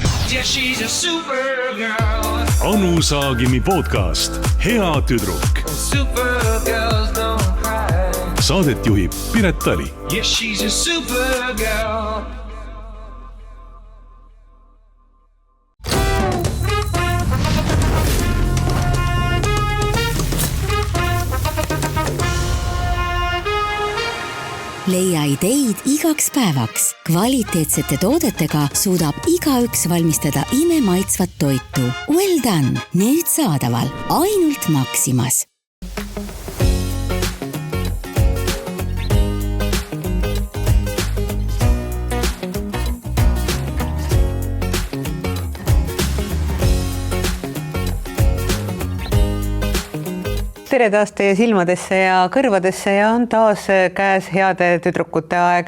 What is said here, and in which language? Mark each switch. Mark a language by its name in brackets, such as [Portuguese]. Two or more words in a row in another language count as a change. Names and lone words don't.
[English] Yeah, she's a supergirl. [Estonian] Anu Saagimi podcast Hea tüdruk. [English] Supergirls don't cry. [Estonian] Saadet juhib Piret Tali. [English] Yeah, she's a supergirl. [Estonian] Leia ideid igaks päevaks. Kvaliteetsete toodetega suudab igaüks valmistada imemaitsvat toitu. [English] Well done! [Estonian] Nüüd saadaval ainult Maximas. Tere taas teie silmadesse ja kõrvadesse ja on taas käes heade tüdrukute aeg.